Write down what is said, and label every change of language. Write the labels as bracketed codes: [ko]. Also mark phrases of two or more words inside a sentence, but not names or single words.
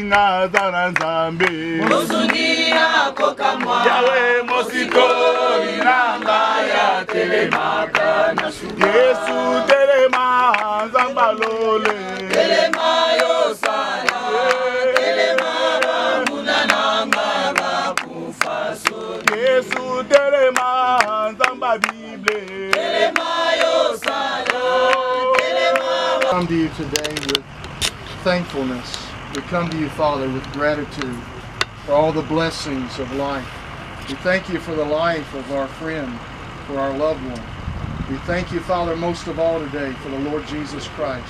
[ln] nga aza na Nzambe mosungi akokamwa yawe mosikoli na ngai atelemaka na suka Yesu telema Nzambe alole telema yosala Yesu telema Nzamba Bible telema yosala telema. [en] We come to you today with thankfulness. We come to you, Father, with gratitude for all the blessings of life. We thank you for the life of our friend, for our loved one. We thank you, Father, most of all today for the Lord Jesus Christ.